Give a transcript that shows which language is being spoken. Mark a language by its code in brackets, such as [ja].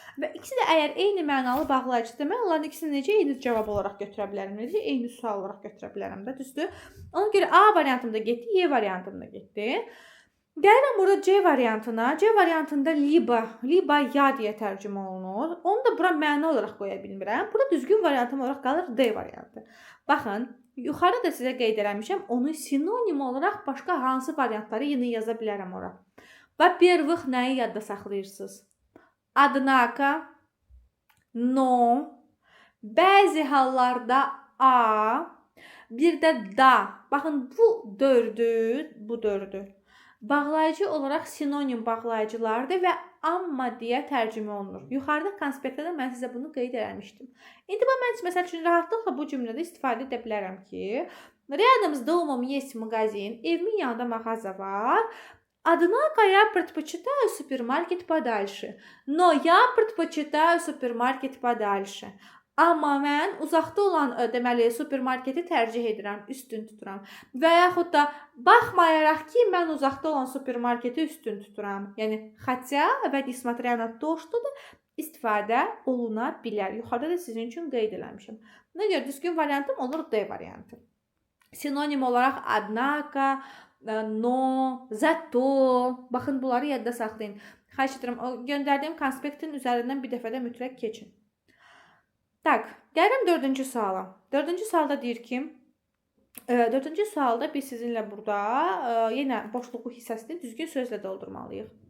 [az] Və ikisi də əgər eyni mənalı bağlayıcıdır, mən onların ikisini necə eyni cavab olaraq götürə bilərəm, necə eyni sual olaraq götürə bilərəm də, düzdür? Ona görə A variantımda getdi, Y variantımda getdi. Gəlirəm burada C variantına. C variantında liba ya deyə tərcümə olunur. Onu da bura məna olaraq qoya bilmirəm. Burada düzgün variantım olaraq qalır D variantı. Baxın, yuxarıda da sizə qeyd eləmişəm, onu sinonim olaraq başqa hansı variantları yenə yaza bilərəm ora. [ru] Во-первых, [az] nəyi yadda saxlayırsınız? Однако, но, bəzi hallarda A, bir də da. Baxın, bu dördür. Bağlayıcı olaraq sinonim bağlayıcılardır və amma deyə tərcümə olunur. Yuxarıda konspektdə mən sizə bunu qeyd eləmişdim. İndi mən məsəl üçün rahatlıqla bu cümlədə istifadə edə bilərəm ki, [ru] рядом с домом есть магазин, [az] evimin yanında mağaza var. [ru] Однако я предпочитаю супермаркет подальше. Но я предпочитаю супермаркет подальше. [az] Amma mən uzaqda olan, deməli, supermarketi tərcih edirəm, üstün tuturam. Və yaxud da baxmayaraq ki, mən uzaqda olan supermarketi üstün tuturam. Yəni, хотя və [ru] nесмотря на то, что [az] da istifadə oluna bilər. Yuxarıda da sizin üçün qeyd eləmişəm. Buna görə düzgün variantım olur D variantı. [ru] Sinonim olaraq однако, но, зато. [az] Baxın, bunları yadda saxlayın. Xahiş edirəm, göndərdiyim konspektin üzərindən bir dəfə də mütləq keçin. Tak, gəlirəm 4-cü suala. 4-cü sualda deyir ki, 4-cü sualda biz sizinlə burada yenə boşluğu hissəsini düzgün sözlə doldurmalıyıq.